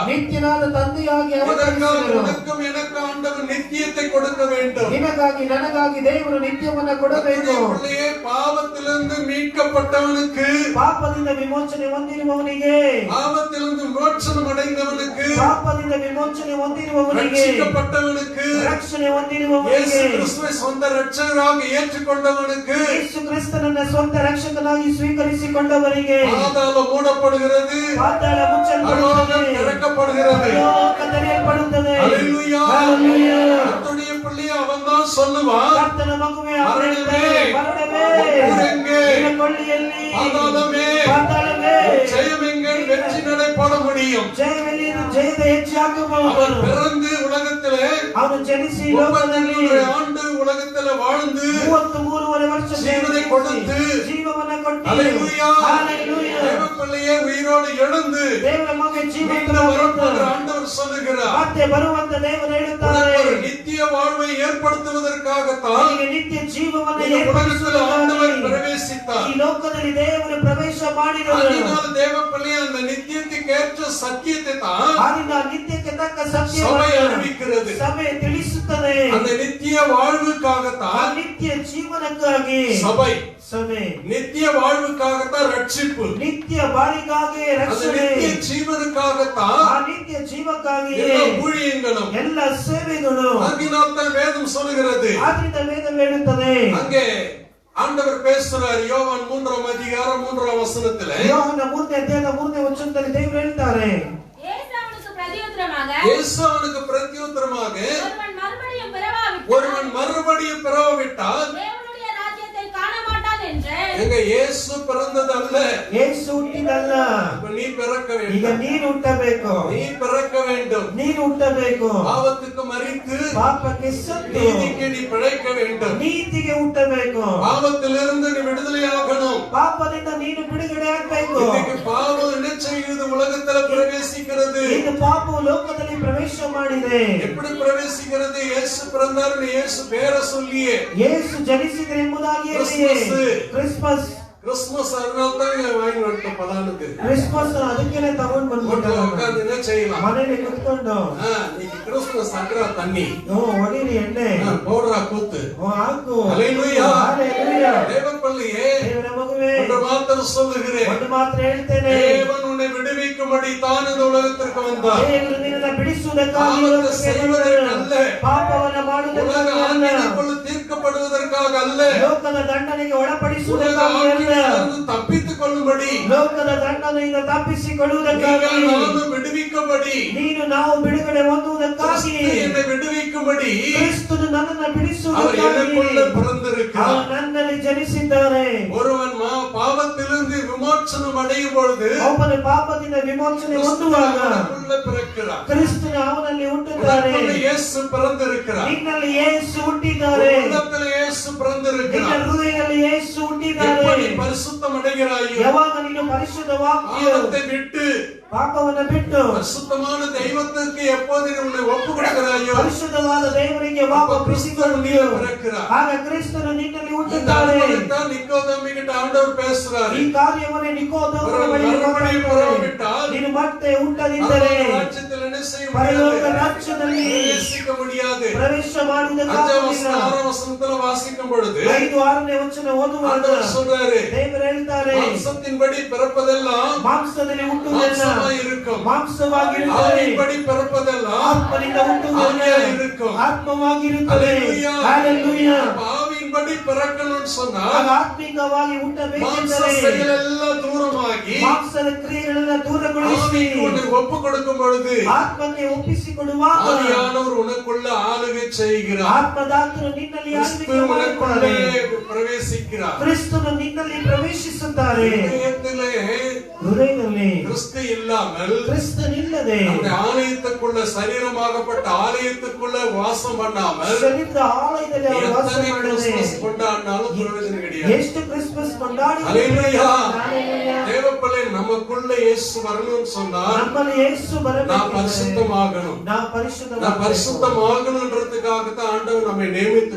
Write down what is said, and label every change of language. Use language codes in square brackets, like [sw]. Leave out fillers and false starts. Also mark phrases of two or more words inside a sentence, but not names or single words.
[kn] ನಿತ್ಯನಾದ ತಂದೆಯಾಗಿ [ta] இதற்காக [kn] ಅವತರಿಸಿದನು. [ta] உனக்கும் எனக்கு ஆண்டவர் நித்தியத்தை கொடுக்க வேண்டும். [kn] ನಿನಗಾಗಿ ನನಗಾಗಿ ದೇವರು ನಿತ್ಯವನ್ನ ಕೊಡಬೇಕು. [ta] உள்ளே பாவத்திலிருந்து மீட்கப்பட்டவனுக்கு, [kn] ಪಾಪದಿಂದ ವಿಮೋಚನೆ ಹೊಂದಿರುವವನಿಗೆ, [ta] பாவத்திலிருந்து மோட்சம் அடைந்தவனுக்கு, [kn] ಪಾಪದಿಂದ ವಿಮೋಚನೆ ಹೊಂದಿರುವವನಿಗೆ, [ta] ரட்சிக்கப்பட்டவனுக்கு, [kn] ರಕ್ಷಣೆ [ta] இயேசு [kn] ಹೊಂದಿರುವವನಿಗೆ, [ta] கிறிஸ்துவை சொந்த இரட்சகராக ஏற்றுக்கொண்டவனுக்கு [kn] ಯೇಸು ಕ್ರಿಸ್ತನನ್ನ ಸ್ವಂತ ರಕ್ಷಕನಾಗಿ ಸ್ವೀಕರಿಸಿಕೊಂಡವರಿಗೆ [ta] பாதாளம் மூடப்படுகிறது, [kn] ಪಾತಾಳ ಮುಚ್ಚಲ್ಪಡುತ್ತದೆ, [ta] பரலோகம் திறக்கப்படுகிறது. [kn] ಲೋಕ ತೆರೆಯಲ್ಪಡುತ್ತದೆ. [ta] ஹல்லேலூயா. [kn] ಹಲ್ಲೆಲೂಯಾ. [ta] கர்த்தருடைய பிள்ளையை அவன்தான் சொல்லுவான், [kn] ಕರ್ತನ ಮಗುವೇ, ಮರಣವೇ, ಮರಣವೇ, [ta] ஊரெங்கே, [kn] ನಿನ್ನ ಕೊಳ್ಳಿಯಲ್ಲಿ, [ta] பாதாளமே, [kn] ಪಾತಾಳವೇ, [ta] ஜெயம் எங்கே வெற்றி நடை போட முடியும்? [kn] ಜಯವೆಲ್ಲಿ ಜಯದ ಹೆಚ್ಚು [ta] அவர் [kn] ಹಾಕಬಹುದು. [ta] பிறந்து உலகத்திலே [kn] ಅವನು ಜನಿಸಿ ಲೋಕದಲ್ಲಿ [ta] 33 ஆண்டு உலகத்திலே வாழ்ந்து [kn] 33 ವರ್ಷ ಜೀವನ ಕೊಡುತ್ತು. ಜೀವವನ್ನ ಕೊಟ್ಟು Hallelujah. Hallelujah. [ta] தேவப்பிள்ளையே உயிரோடு எழுந்து [kn] ದೇವರ ಮಗ [ta] மீண்டும் வரப்போகிற [kn] ಜೀವಂತವಾಗಿದ್ದಾನೆ. [ta] ஆண்டவர் சொல்லுகிறார், [kn] ಮತ್ತೆ ಬರುವಂತ ದೇವರು ಹೇಳುತ್ತಾರೆ, [ta] உனக்கு ஒரு நித்திய வாழ்வை ஏற்படுத்துவதற்காகத்தான் [kn] ನಿನಗೆ ನಿತ್ಯ ಜೀವವನ್ನು [ta] இந்த உலகத்தில் ஆண்டவர் [kn] ಏರ್ಪಡಿಸುವುದಕ್ಕಾಗಿ [ta] பிரவேசித்தார். [kn] ಈ ಲೋಕದಲ್ಲಿ ದೇವರು ಪ್ರವೇಶ ಮಾಡಿದರು. [ta] அதனால தேவப்பிள்ளை அந்த நித்தியத்துக்கு ஏற்ற சத்தியத்தை தான் [kn] ಆದ್ದರಿಂದ ನಿತ್ಯಕ್ಕೆ ತಕ್ಕ [ta] சபை [kn] ಸತ್ಯವನ್ನು [ta] அறிவிக்கிறது. [kn] ಸಭೆ ತಿಳಿಸುತ್ತದೆ. [ta] அந்த நித்திய வாழ்வுக்காகத்தான் [kn] ಆ ನಿತ್ಯ ಜೀವನಕ್ಕಾಗಿ [ta] சபை, [kn] ಸಭೆ [ta] நித்திய வாழ்வுக்காகத்தான் ரட்சிப்பு, [kn] ನಿತ್ಯ ಬಾಳಿಗಾಗಿ [ta] அந்த [kn] ರಕ್ಷಣೆ, [ta] நித்திய ஜீவனுக்காகத்தான் [kn] ಆ ನಿತ್ಯ ಜೀವಕ್ಕಾಗಿ [ta] எல்லா ஊழியங்களும். [kn] ಎಲ್ಲ ಸೇವೆಗಳು. [ta] அதனால் தான் வேதம் சொல்லுகிறது, [kn] ಆದ್ರಿಂದ ವೇದ ಹೇಳುತ್ತದೆ, [ta] அங்கே ஆண்டவர் பேசுறார் யோவான் 3ஆம் அதிகாரம் 3ஆம் வசனத்திலே, [kn] ಯೋಹನ 3ನೇ ಅಧ್ಯಾಯದ 3ನೇ ವಚನದಲ್ಲಿ ದೇವರು ಹೇಳ್ತಾರೆ, [ta] இயேசு அவனுக்கு பிரதியுத்தரமாக, இயேசு அவனுக்கு பிரத்யுத்தரமாக, ஒருவன் மறுபடியும் பிறவாவிட்டால் ஒருவன் மறுபடியும் பிறவாவிட்டால் தேவனுடைய ராஜ்யத்தை காண மாட்டான் என்று. எங்க இயேசு பிறந்தது அல்ல, [kn] ಯೇಸು ಹುಟ್ಟಿದಲ್ಲ, [ta] இப்ப நீ பிறக்க [kn] ಈಗ [ta] வேண்டும், [kn] ನೀನು ಹುಟ್ಟಬೇಕು, [ta] நீ பிறக்க வேண்டும். [kn] ನೀನು ಹುಟ್ಟಬೇಕು, [ta] பாவத்துக்கு மரித்து [kn] ಪಾಪಕ್ಕೆ ಸತ್ತು [ta] நீதிக்கு நீ பிழைக்க வேண்டும். [kn] ನೀತಿಗೆ ಹುಟ್ಟಬೇಕು, [ta] பாவத்திலிருந்து நீ விடுதலையாகணும். [kn] ಪಾಪದಿಂದ ನೀನು ಬಿಡುಗಡೆ ಆಗ್ಬೇಕು. [ta] இன்னைக்கு பாவம் என்ன செய்யுது? உலகத்துல பிரவேசிக்கிறது. [kn] ಇದು ಪಾಪವು ಲೋಕದಲ್ಲಿ ಪ್ರವೇಶ ಮಾಡಿದೆ. [ta] எப்படி பிரவேசிக்கிறது? இயேசு பிறந்தார், இயேசு பேரை சொல்லியே. [kn] ಯೇಸು ಜನಿಸಿದರೆ ಎಂಬುದಾಗಿ ಕ್ರಿಸ್ಮಸ್ [ta] கிறிஸ்துமஸ் அதனால தான் வாங்கி வந்துட்ட பலானுக்கு [kn] ಕ್ರಿಸ್ಮಸ್ ಅದಕ್ಕೆನೆ ತಗೊಂಡ್ ಬಂದ್ಬಿಟ್ಟಾರೆ. [ta] உட்கார்ந்து என்ன செய்யலாம்? [kn] ಮನೇಲಿ ಕುತ್ಕೊಂಡು [ta] இன்னைக்கு கிறிஸ்துமஸ் அக்கறா தண்ணி [kn] ಹೊಡೀರಿ ಎಣ್ಣೆ [ta] போடுறா கூத்து. [kn] ಹಾಕು. [ta] ஹல்லேலூயா. [kn] ಹಲ್ಲೆಲೂಯಾ. [ta] தேவப்பிள்ளையே, [kn] ದೇವರ ಮಗುವೇ, [ta] ஒன்று மாத்திரம் சொல்லுகிறேன், [kn] ಒಂದು ಮಾತ್ರ ಹೇಳ್ತೇನೆ, [ta] தேவன் உன்னை விடுவிக்கும்படி தான் இந்த உலகத்திற்கு வந்தார். [kn] ದೇವರು ನಿನ್ನನ್ನು ಬಿಡಿಸುವುದಕ್ಕಾಗಿ ಪಾಪವನ್ನು ಲೋಕಕ್ಕೆ [ta] செய்வதற்கு [kn] ಬಂದನು. [ta] அல்ல, [kn] ಪಾಪವನ್ನು [ta] உலக [kn] ಮಾಡುವುದಕ್ಕಾಗಿ ಅಲ್ಲ, [ta] ஆக்கினைக்குள் தீர்க்கப்படுவதற்காக அல்ல, [kn] ಲೋಕದ ದಂಡನೆಗೆ [ta] உலக [kn] ಒಳಪಡಿಸುವುದಕ್ಕಾಗಿ ಅಲ್ಲ, [ta] ஆக்கினையிலிருந்து தப்பித்துக் கொள்ளும்படி, [kn] ಲೋಕದ ದಂಡನೆಯಿಂದ ತಪ್ಪಿಸಿಕೊಳ್ಳುವುದಕ್ಕಾಗಿ, [ta] நீங்கள் நானும் விடுவிக்கும்படி, [kn] ನೀನು ನಾವು ಬಿಡುಗಡೆ ಹೊಂದುವುದಕ್ಕಾಗಿ, [ta] கிறிஸ்து என்னை விடுவிக்கும்படி [kn] ಕ್ರಿಸ್ತನು ನನ್ನನ್ನು [ta] அவர் [kn] ಬಿಡಿಸುವುದಕ್ಕಾಗಿ [ta] எனக்குள்ள பிறந்திருக்கிறார். [kn] ಅವರು ನನ್ನಲ್ಲಿ ಜನಿಸಿದ್ದಾರೆ. [ta] ஒருவன் பாவத்திலிருந்து விமோச்சனம் அடையும் பொழுது [kn] ಒಬ್ಬನ ಪಾಪದಿಂದ ವಿಮೋಚನೆ [ta] கிறிஸ்து [kn] ಹೊಂದುವಾಗ [ta] அவனுக்குள்ள பிறக்கிறார். [kn] ಕ್ರಿಸ್ತನು ಅವನಲ್ಲಿ ಹುಟ್ಟುತ್ತಾರೆ. [ta] உனக்குள்ள இயேசு பிறந்திருக்கிறார். [kn] ನಿನ್ನಲ್ಲಿ ಯೇಸು ಹುಟ್ಟಿದ್ದಾರೆ. [ta] உள்ளத்துல இயேசு [kn] ನಿನ್ನ [ta] பிறந்திருக்கிறார். [kn] ಹೃದಯದಲ್ಲಿ ಯೇಸು ಹುಟ್ಟಿದ್ದಾರೆ. [ta] எப்படி பரிசுத்தம் அடைகிறாயோ, [kn] ಯಾವಾಗ ನೀನು ಪರಿಶುದ್ಧವಾಗಿಯೋ, [ta] பாவத்தை விட்டு [kn] ಪಾಪವನ್ನು ಬಿಟ್ಟು [ta] பரிசுத்தமான தெய்வத்திற்கு எப்போது நீ உன்னை ஒப்பு கொடுக்கிறாயோ, [kn] ಪರಿಶುದ್ಧವಾದ ದೇವರಿಗೆ ವಾಪಸ್ಸಿಕೊಳ್ಳುತ್ತೀಯೋ, [ta] பிறக்கிறார். [kn] ಆಗ ಕ್ರಿಸ್ತನು ನಿನ್ನಲ್ಲಿ [ta] இந்த [kn] ಹುಟ್ಟುತ್ತಾರೆ. [ta] அனுபவத்தான் நிக்கோதேமிகிட்ட ஆண்டவர் பேசுறாரு. [kn] ಈ ಕಾರ್ಯವನ್ನೇ ನಿಕೋದೇಮನ [ta] ஒரு [kn] ಬಳಿಗೆ [ta] மறுபடியும் [kn] ಮಾತಾಡ್ತಾರೆ. [ta] பிறவாவிட்டால் [kn] ನೀನು ಮತ್ತೆ ಹುಟ್ಟದಿದ್ದರೆ [ta] பரலோக ராஜ்யத்தில் என்ன செய்ய [kn] ಪರಲೋಕ [ta] முடியாது? [kn] ರಾಜ್ಯದಲ್ಲಿ [ta] பிரவேசிக்க முடியாது. [kn] ಪ್ರವೇಶ [ta] 5ஆம் [kn] ಮಾಡುವುದಕ್ಕಾಗಿಲ್ಲ. [ta] வசனம் 6ஆம் வசனத்துல வாசிக்கும் பொழுது [kn] 5-6ನೇ ವಚನ ಓದುವಾಗ [ta] ஆண்டவர் சொல்றாரு, [kn] ದೇವರು ಹೇಳ್ತಾರೆ, [ta] மாம்சத்தின்படி பிறப்பதெல்லாம் [kn] ಮಾಂಸದಲ್ಲಿ ಹುಟ್ಟುವುದೆಲ್ಲ [ta] மாம்சமாய் இருக்கும், [kn] ಮಾಂಸವಾಗಿರುತ್ತದೆ, [ta] ஆவியின்படி பிறப்பதெல்லாம் [kn] ಆತ್ಮನಿಂದ ಹುಟ್ಟುವುದೆಲ್ಲ [ta] ஆவியாய் இருக்கும். [kn] ಆತ್ಮವಾಗಿರುತ್ತದೆ. [ta] ஹல்லேலூயா. [kn] ಹಲ್ಲೆಲೂಯಾ. [ta] அப்ப ஆவியின்படி பிறக்கணும்னு சொன்னா [kn] ಆಗ ಆತ್ಮಿಕವಾಗಿ [ta] மாம்ச [kn] ಹುಟ್ಟಬೇಕೆಂದರೆ [ta] செயல் எல்லாம் தூரமாகி [kn] ಮಾಂಸದ ಕ್ರಿಯೆಗಳನ್ನ ದೂರಗೊಳಿಸಿ [ta] ஆவிக்கு உன்னை ஒப்பு கொடுக்கும் பொழுது [kn] ಆತ್ಮಕ್ಕೆ ಒಪ್ಪಿಸಿಕೊಡುವಾಗ [ta] ஆவியானவர் உனக்குள்ள ஆளுகை செய்கிறார். [kn] ಆತ್ಮದಾತನು ನಿನ್ನಲ್ಲಿ [ta] கிறிஸ்து [kn] ಆಳ್ವಿಕೆ [ta] உனக்குள்ளே [kn] ಮಾಡುತ್ತಾರೆ. [ta] பிரவேசிக்கிறார். [kn] ಕ್ರಿಸ್ತನು ನಿನ್ನಲ್ಲಿ ಪ್ರವೇಶಿಸುತ್ತಾರೆ. [ta] இதயத்திலே [kn] ಹೃದಯದಲ್ಲಿ [ta] கிறிஸ்து இல்லாமல் [kn] ಕ್ರಿಸ್ತನಿಲ್ಲದೆ [ta] அந்த ஆலயத்துக்குள்ள சரீரமாகப்பட்ட ஆலயத்துக்குள்ள வாசம் பண்ணாமல் [kn] ಶರೀರದ ಆಲಯದಲ್ಲಿ ಅವರು ವಾಸ [ta] எத்தனை [kn] ಮಾಡದೆ [ta] கிறிஸ்துமஸ் கொண்டாடினாலும் பிரயோஜனம் கிடையாது. [kn] ಎಷ್ಟು ಕ್ರಿಸ್ಮಸ್ ಕೊಂಡಾಡಿ [ta] ஹல்லேலூயா. தேவப்பிள்ளை நமக்குள்ள இயேசு வரணும்னு சொன்னா [kn] ನಮ್ಮಲ್ಲಿ ಯೇಸು [ta] நான் [kn] ಬರಬೇಕು. [ta] பரிசுத்தமாகணும். [kn] ನಾವು [ta] நான் [kn] ಪರಿಶುದ್ಧವಾಗಬೇಕು. [ta] பரிசுத்தமாகணுன்றதுக்காகத்தான் ஆண்டவர் நம்மை நியமித்துக்